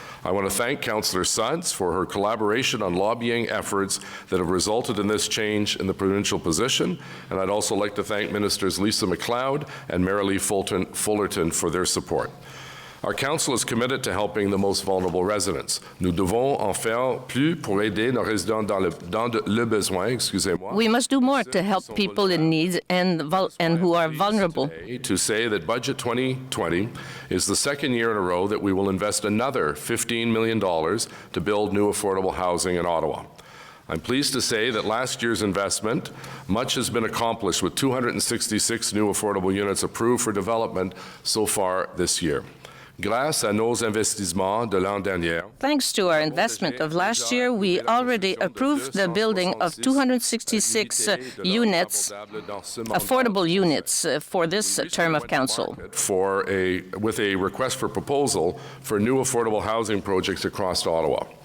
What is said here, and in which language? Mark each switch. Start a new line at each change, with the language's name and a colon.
English: I want to thank Councillor Sudds for her collaboration on lobbying efforts that have resulted in this change in the provincial position, and I'd also like to thank Ministers Lisa MacLeod and Marilee Fullerton for their support. Our council is committed to helping the most vulnerable residents.
French: Nous devons en faire plus pour aider nos résidents dans le besoin, excusez-moi.
English: We must do more to help people in need and who are vulnerable. To say that Budget 2020 is the second year in a row that we will invest another $15 million to build new affordable housing in Ottawa. I'm pleased to say that last year's investment, much has been accomplished with 266 new affordable units approved for development so far this year.
French: Grâce à nos investissements de l'an dernier,
English: Thanks to our investment of last year, we already approved the building of 266 units, affordable units, for this term of council. with a request for proposal for new affordable housing projects across Ottawa.